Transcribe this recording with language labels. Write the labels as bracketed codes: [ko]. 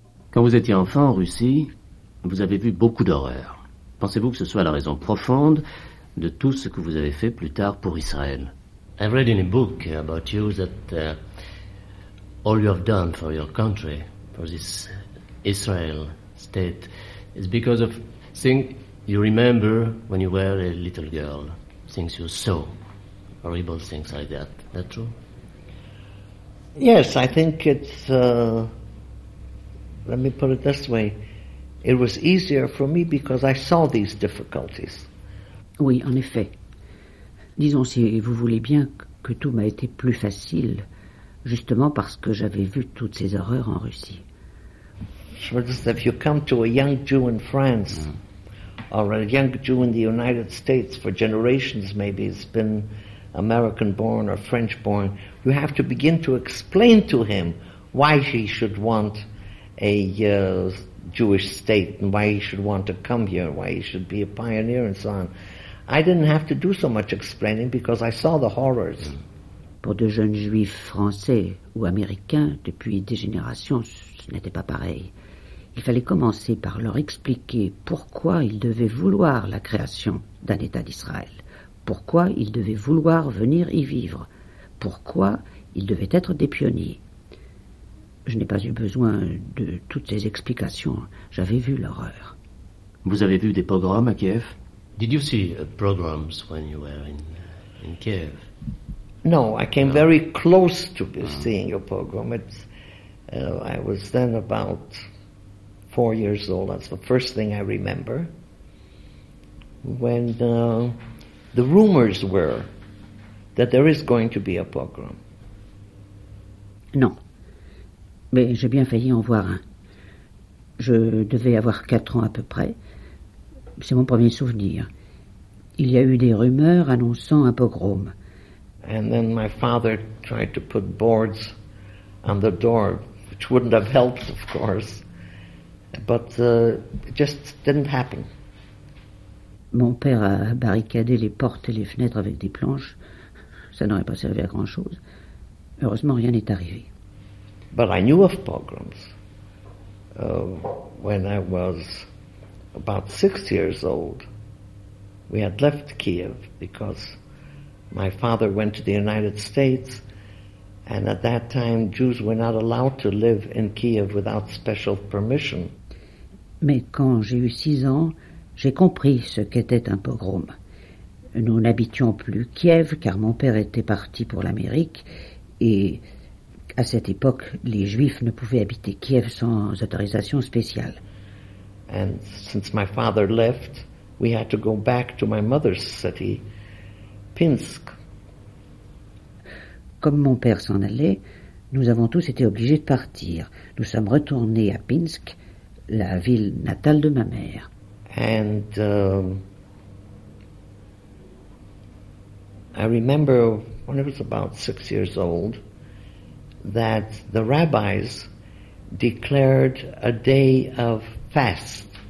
[fr] Quand vous étiez enfant en Russie, vous avez vu beaucoup d'horreurs. Pensez-vous que ce soit la raison profonde de tout ce que vous avez fait plus tard pour Israël? [en] I've read in a book about you that all you have done for your country, for this Israel state, is because of things you remember when you were a little girl, things you saw, horrible things like that. Is that true? Yes, I think it's, let me put it this way, it was easier for me because I saw these difficulties. [fr] Oui, en effet. Disons, si vous voulez bien, que tout m'a été plus facile, justement parce que j'avais vu toutes ces horreurs en Russie. [en] If you come to a young Jew in France, or a young Jew in the United States, for generations maybe, it's been American-born or French-born, you have to begin to explain to him why he should want a Jewish state, and why he should want to come here, why he should be a pioneer, and so on. I didn't have to do so much explaining because I saw the horrors. [fr] Pour de jeunes juifs français ou américains, depuis des générations, ce n'était pas pareil. Il fallait commencer par leur expliquer pourquoi ils devaient vouloir la création d'un État d'Israël, pourquoi ils devaient vouloir venir y vivre, pourquoi ils devaient être des pionniers. Je n'ai pas eu besoin de toutes ces explications. J'avais vu l'horreur. Vous avez vu des pogroms à Kiev? [en] Did you see pogroms when you were in Kiev? No, I came very close to seeing a pogrom. I was then about 4 years old. That's the first thing I remember. When the rumors were that there is going to be a pogrom. [fr] Non, mais j'ai bien failli en voir un. Je devais avoir 4 ans à peu près. C'est mon premier souvenir. Il y a eu des rumeurs annonçant un pogrom. [en] And then my father tried to put boards on the door, which wouldn't have helped, of course. But it just didn't happen. [fr] Mon père a barricadé les portes et les fenêtres avec des planches. Ça n'aurait pas servi à grand-chose. Heureusement, rien n'est arrivé. [en] But I knew of pogroms when I was about 6 years old. We had left Kiev because my father went to the United States, and at that time Jews were not allowed to live in Kiev without special permission. [fr] Mais quand j'ai eu 6 ans, j'ai compris ce qu'était un pogrom. Nous n'habitions plus Kiev car mon père était parti pour l'Amérique, et à cette époque, les Juifs ne pouvaient habiter Kiev sans autorisation spéciale. [en] And since my father left, we had to go back to my mother's city, Pinsk. [fr] Comme mon père s'en allait, nous avons tous été obligés de partir. Nous sommes retournés à Pinsk, la ville natale de ma mère. [en] And I remember when I was about 6 years old that the rabbis declared a day of fast.